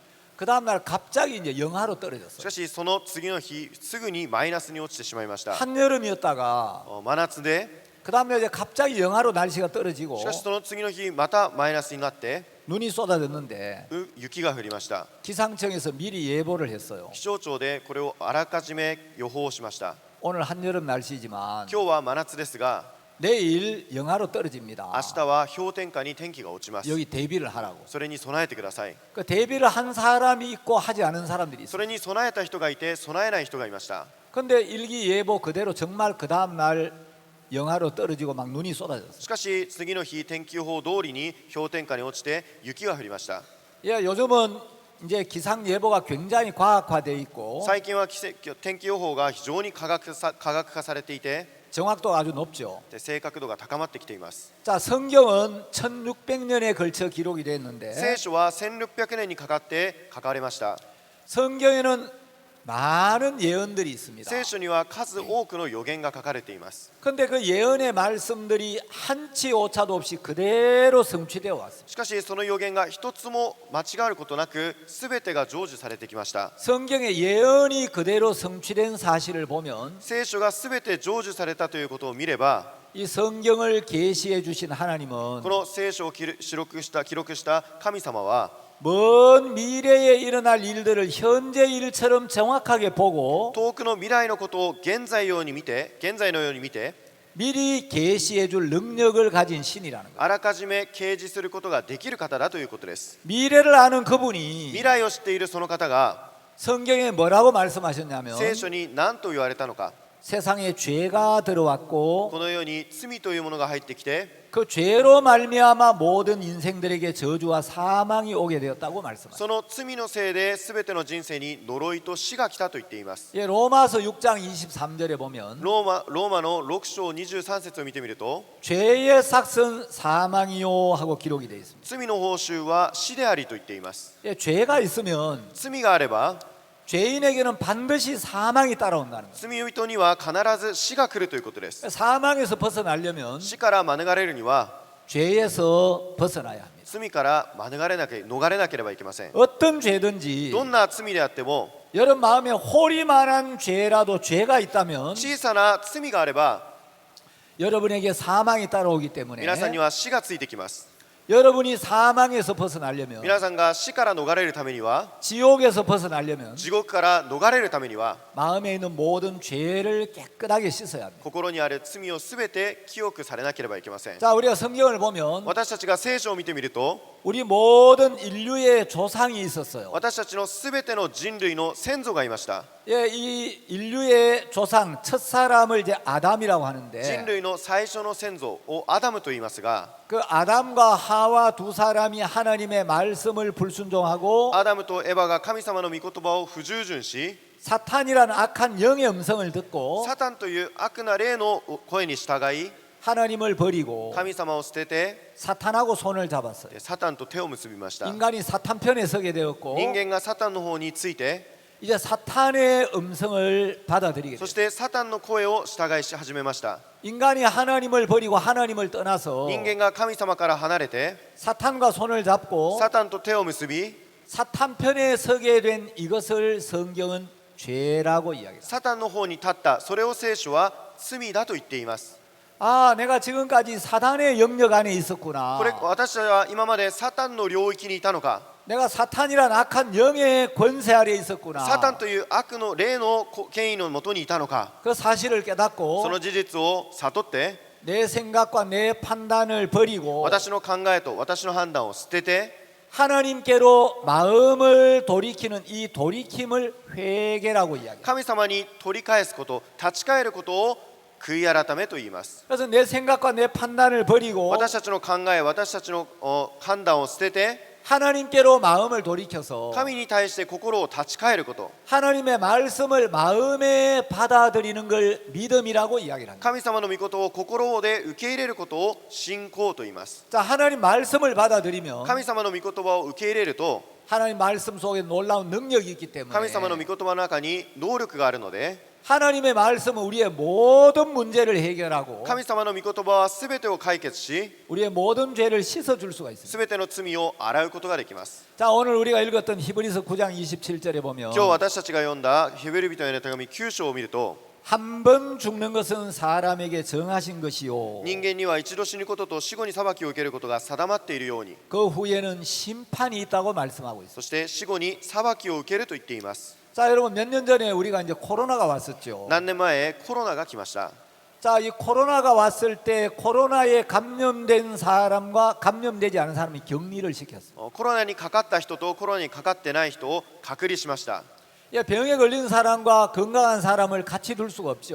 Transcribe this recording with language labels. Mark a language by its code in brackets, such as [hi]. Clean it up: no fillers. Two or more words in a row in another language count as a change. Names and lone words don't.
[ko] 그 다음 날 갑자기 이제 영하로 [ja] し [ko] 떨어졌어요. [ja] かしその次の日すぐにマイナスに落ちてしまいました。 [ko] 한여름이었다가 [ja] 真夏で、 [ko] 그 다음 날 이제 갑자기 영하로 날씨가 [ja] し [ko] 떨어지고 [ja] かしその次の日またマイナスになって [ko] 눈이 쏟아졌는데 [ja] 雪が降りました。 [ko] 기상청에서 미리 예보를 했어요. [ja] 気象庁でこれをあらかじめ予報しました。 [ko] 오늘 한여름 날씨지만 [ja] 今日は真夏ですが、 [ko] 내일 영하로 떨어집니다. [ja] 明日は氷点下に天気が落ちます。 [ko] 여기 대비를 하라고. [ja] それに備えてください。 [ko] 그 대비를 한 사람이 있고 하지 않은 사람들이 [ja] そ [ko] 있어요. [ja] れに備えた人がいて備えない人がいました。 [ko] 근데 일기예보 그대로 정말 그 다음 날 영하로 떨어지고 막 눈이 쏟아졌어요. [ja] しかし次の日天気予報通りに氷点下に落ちて雪が降りました。 [ko] 예, 요즘은 이제 기상 예보가 굉장히 과학화돼 있고 [ja] 最近は天気予報が非常に科学化されていて、 [ko] 정확도가 아주 높죠. [ja] 正確度が高まってきています。 [ko] 자, 성경은 1600년에 걸쳐 기록이 [ja] 聖 [ko] 됐는데 [ja] 書は1600年にかかって書かれました。 [ko] 성경에는 많은 예언들이 있습니다. [ja] 聖書には数多くの予言が書かれています。 [ko] 근데 그 예언의 말씀들이 한치 오차도 없이 그대로 성취되어 왔습니다. [ja] しかしその予言が一つも間違うことなく全てが成就されてきました。 [ko] 성경의 예언이 그대로 성취된 사실을 보면 [ja] 聖書が全て成就されたということを見れば、 [ko] 이 성경을 계시해 주신 하나님은 [ja] この聖書を記録した神様は、 [ko] 먼 미래에 일어날 일들을 현재 일처럼 정확하게 보고 [ja] 遠くの未来のことを現在のように見て [ko] 미리 계시해 줄 능력을 가진 신이라는 거예요. [ja] あらかじめ掲示することができる方だということです。 [ko] 미래를 아는 그분이 [ja] 未来を知っているその方が [ko] 성경에 뭐라고 말씀하셨냐면 [ja] 聖書に何と言われたのか、 [ko] 세상에 죄가 들어왔고 [ja] この世に罪というものが入ってきて [ko] 그 죄로 말미암아 모든 인생들에게 저주와 사망이 오게 되었다고 말씀하셨습니다. [ja] その罪のせいで全ての人生に呪いと死が来たと言っています。 [ko] 예, 로마서 6장 23절에 보면 [ja] ローマの6章23節を見てみると [ko] 죄의 삭은 사망이요 하고 기록이 되어 있습니다. [ja] 罪の報酬は死でありと言っています。 [ko] 예, 죄가 있으면 [ja] 罪があれば [ko] 죄인에게는 반드시 사망이 따라온다는 거예요. [ja] 罪人には必ず死が来るということです。 [ko] 사망에서 벗어나려면 [ja] 死から免れるには [ko] 죄에서 벗어나야 합니다. [ja] 罪から逃れなければいけません。 [ko] 어떤 죄든지 [ja] どんな罪であっても [ko] 여러분 마음에 홀이만한 죄라도 죄가 있다면 [ja] 小さな罪があれば [ko] 여러분에게 사망이 따라오기 때문에 [ja] 皆さんには死がついてきます。 [ko] 여러분이 사망에서 벗어나려면 [ja] 皆さんが死から逃れるためには [ko] 지옥에서 벗어나려면 [ja] 地獄から逃れるためには [ko] 마음에 있는 모든 죄를 깨끗하게 씻어야 합니다. [ja] 心にある罪をすべて清くされなければいけません。 [ko] 자, 우리가 성경을 보면 [ja] 私たちが聖書を見てみると [ko] 우리 모든 인류의 조상이 있었어요. [ja] 私たちのすべての人類の先祖がいました。 [ko] 예, 이 인류의 조상 첫 사람을 이제 아담이라고 [ja] 人 [ko] 하는데 [ja] 類の最初の先祖をアダムと言いますが [ko] 그 아담과 하와 두 사람이 하나님의 말씀을 불순종하고 [ja] アダムとエバが神様の御言葉を不従順し [ko] 사탄이라는 악한 영의 음성을 듣고 [ja] サタンという悪な霊の声に従い [ko] 하나님을 버리고 [ja] 神様を捨てて [ko] 사탄하고 손을 잡았어요. [ja] サタンと手を結びました。 [ko] 인간이 사탄 편에 서게 되었고 [ja] 人間がサタンの方について [ko] 이제 사탄의 음성을 받아들이게 [ja] そ [ko] 돼요. [ja] してサタンの声を従いし始めました。 [ko] 인간이 하나님을 버리고 하나님을 떠나서 [ja] 人間が神様から離れて [ko] 사탄과 손을 잡고 [ja] サタンと手を結び [ko] 사탄 편에 서게 된 이것을 성경은 죄라고 이야기합니다. [ja] サタンの方に立ったそれを聖書は罪だと言っています。 [ko] 아, 내가 지금까지 사탄의 영역 안에 있었구나. [ja] これ私たちは今までサタンの領域にいたのか [ko] 내가 사탄이란 악한 영의 권세 아래 있었구나. [ja] サタンという悪の霊の権威のもとにいたのか [ko] 그 사실을 [ja] そ [ko] 깨닫고 [ja] の事実を悟って [ko] 내 생각과 내 판단을 버리고 [ja] 私の考えと私の判断を捨てて [ko] 하나님께로 마음을 돌이키는 이 돌이킴을 회개라고 이야기합니다. [ja] 神様に取り返すこと立ち返ることを悔い改めと言います。 [ko] 그래서 내 생각과 내 판단을 버리고 [ja] 私たちの考え私たちの判断を捨てて [ko] 하나님께로 마음을 돌이켜서 [ja] 神に対して心を立ち返ること [ko] 하나님의 말씀을 마음에 받아들이는 걸 믿음이라고 이야기를 합니다. [ja] 神様の御事を心で受け入れることを信仰と言います。 [ko] 자, 하나님 말씀을 받아들이면 [ja] 神様の御言葉を受け入れると [ko] 하나님 말씀 속에 놀라운 능력이 있기 때문에 [ja] 神様の御言葉の中に能力があるので [ko] 하나님의 말씀은 우리의 모든 문제를 해결하고 [ja] 神様の御言葉は全てを解決し [ko] 우리의 모든 죄를 씻어줄 수가 있습니다. [ja] 全ての罪を洗うことができます。 [ko] 자, 오늘 우리가 읽었던 히브리서 9장 27절에 보면 [ja] 今日私たちが読んだヘベル人への手紙9章を見ると [ko] 한 번 죽는 것은 사람에게 정하신 것이요 [ja] 人間には一度死ぬことと死後に裁きを受けることが定まっているように [ko] 그 후에는 심판이 있다고 말씀하고 있습니다. [ja] そして死後に裁きを受けると言っています。 [ko] 자, 여러분 몇 년 전에 우리가 이제 코로나가 왔었죠. [ja] 何年前コロナが来ました。 [ko] 자, 이 코로나가 왔을 때 코로나에 감염된 사람과 감염되지 않은 사람이 격리를 시켰어요. [ja] コロナにかかった人とコロナにかかってない人を隔離しました。 [ko] 예, 병에 걸린 사람과 건강한 사람을 같이 둘 수가 없죠.